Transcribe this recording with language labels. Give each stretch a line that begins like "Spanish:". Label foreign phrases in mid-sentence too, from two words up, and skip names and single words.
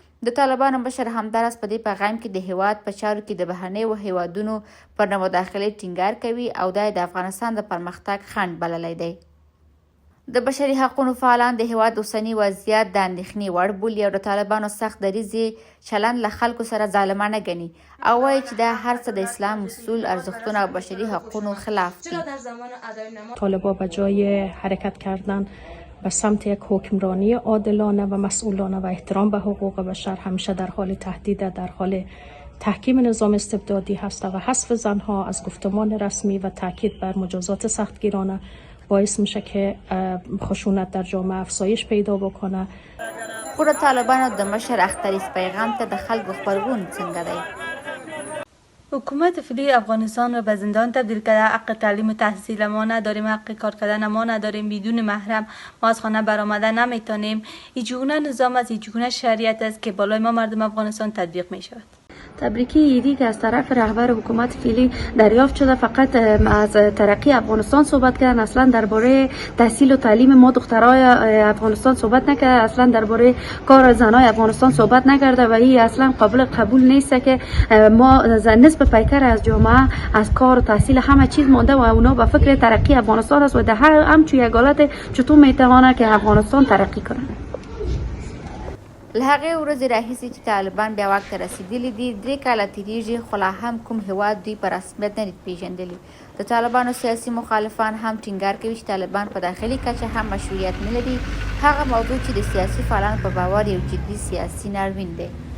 Pashto: د طالبانو مشر همداراز په دې پیغام کې د هیواد په چارو کې د بهرنیو هیوادونو پر نه مداخلې ټینګار کوي او دا د افغانستان د پرمختګ خنډ بللی دی. د بشري حقونو فعالان د هیواد اوسنی وضعیت د اندېښنې وړ بولي او د طالبانو سخت دریځ چلند له خلکو سره ظالمانه ګڼي او وایي چې دا هر څه د اسلام اصول، ارزښتونه او بشري حقونو خلاف دي.
Persian: طالبان به جای حرکت کردن به سمت یک حکمرانی عادلانه و مسئولانه و احترام به حقوق بشر همیشه در حال تهدید، در حال تحکیم نظام استبدادی هست و حذف زنها از گفتمان رسمی و تاکید بر مجازات سختگیرانه باعث میشه که خشونت در جامعه افزایش پیدا بکنه.
Pashto: خو د طالبانو د مشر اختریز پیغام ته د خلکو غبرګون څنګه دی؟
Persian: حکومت فعلی افغانستان را به زندان تبدیل کرده. حق تعلیم و تحصیل ما نداریم، حق کار کردن ما نداریم، بدون محرم ما از خانه برآمده نمیتونیم. اینجوری نظام است، اینجوری شریعت است که بالای ما مردم افغانستان تطبیق می شود. تبریکی ایدی که از طرف رهبر حکومت فعلی دریافت شده فقط از ترقی افغانستان صحبت کردن، اصلا درباره تحصیل و تعلیم ما دخترای افغانستان صحبت نکرد، اصلا درباره کار زنای افغانستان صحبت نکرده و این اصلا قابل قبول نیست که ما نسبت پیکر از جامعه از کار و تحصیل همه چیز مانده و اونا به فکر ترقی افغانستان است و در همچون یک حالت چطور میتوانه که افغانستان ترقی کنه.
Pashto: له هغې ورځې راهیسې چې طالبان بیا واک ته رسېدلي دي 3 کاله تېرېږي، خو لا هم کوم هیواد دوی په رسمیت نه دي پېژندلي. د طالبانو سیاسي مخالفان هم ټینګار کوي چې طالبان په داخلي کچه هم مشروعیت نه لري، هغه موضوع چې د سیاسي فعالانو په باور یو جدي سیاسي ناورین دی.